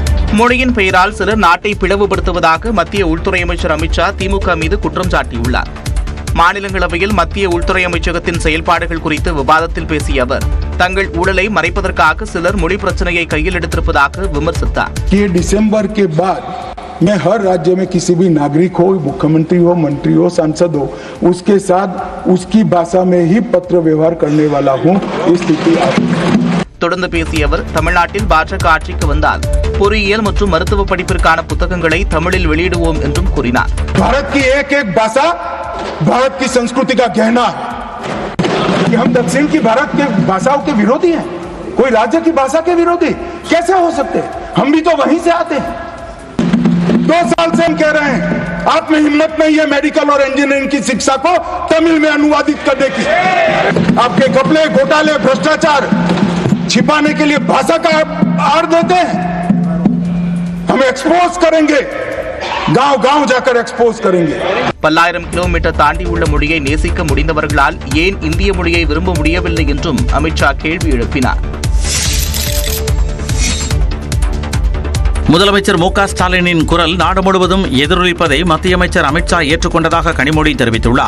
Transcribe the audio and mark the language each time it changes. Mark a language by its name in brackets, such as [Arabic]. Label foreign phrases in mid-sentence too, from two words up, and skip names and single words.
[Tamil] மொழியின் பெயரால் சிலர் நாட்டை பிளவுபடுத்துவதாக மத்திய உள்துறை அமைச்சர் அமித்ஷா திமுக மீது குற்றம் சாட்டியுள்ளார். மாநிலங்களவையில் மத்திய உள்துறை அமைச்சகத்தின் செயல்பாடுகள் குறித்து விவாதத்தில் பேசிய அவர், தங்கள் ஊழலை மறைப்பதற்காக சிலர் மொழி பிரச்சனையை கையில் எடுத்திருப்பதாக விமர்சித்தார். [Hindi] दिसंबर के बाद मैं हर राज्य में किसी भी नागरिक हो, मुख्यमंत्री हो, मंत्री हो, सांसद हो, उसके साथ उसकी भाषा में ही पत्र व्यवहार करने वाला हूं. इस स्थिति [Tamil] தொடர்ந்து பேசிய அவர், தமிழ்நாட்டில் பாஜக ஆட்சிக்கு வந்தால் பொறியியல் மற்றும் மருத்துவ படிப்பிற்கான புத்தகங்களை தமிழில் வெளியிடுவோம் என்றும் கூறினார். [Hindi] भारत की एक भाषा भारत की संस्कृति का गहना है कि हम दक्षिण की भारत के भाषाओं के विरोधी हैं. कोई राज्य की भाषा के विरोधी कैसे हो सकते हैं? हम भी तो वहीं से आते हैं. 2 साल से हम कह रहे हैं, आप में हिम्मत नहीं है मेडिकल और इंजीनियरिंग की शिक्षा को तमिल में अनुवादित करने की. आपके घपले, घोटाले, भ्रष्टाचार छिपाने के लिए भाषा का आड़ देते हैं. हम एक्सपोज करेंगे, गांव-गांव जाकर एक्सपोज करेंगे. [Tamil] பல்லாயிரம் கிலோமீட்டர் தாண்டியுள்ள மொழியை நேசிக்க முடிந்தவர்களால் ஏன் இந்திய மொழியை விரும்ப முடியவில்லை என்றும் அமித்ஷா கேள்வி எழுப்பினார். முதலமைச்சர் மு க ஸ்டாலினின் குரல் நாடு முழுவதும் எதிரொலிப்பதை மத்திய அமைச்சர் அமித்ஷா ஏற்றுக்கொண்டதாக கனிமொழி தெரிவித்துள்ளார்.